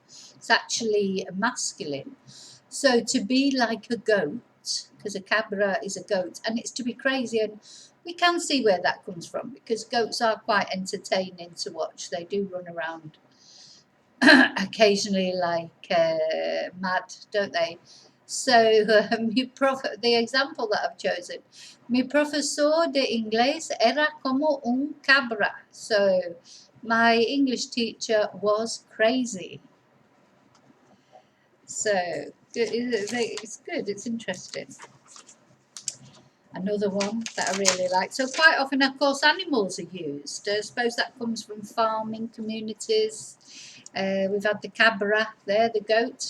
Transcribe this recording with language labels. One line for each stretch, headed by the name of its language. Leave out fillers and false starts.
English: It's actually masculine. So to be like a goat, because a cabra is a goat, and it's to be crazy. And we can see where that comes from, because goats are quite entertaining to watch. They do run around occasionally like mad, don't they?
Spanish: So the example that I've chosen, mi profesor de inglés era como un cabra.
English: So my English teacher was crazy. So it's good, it's interesting. Another one that I really like. So quite often, of course, animals are used. I suppose that comes from farming communities. We've had the cabra there, the goat.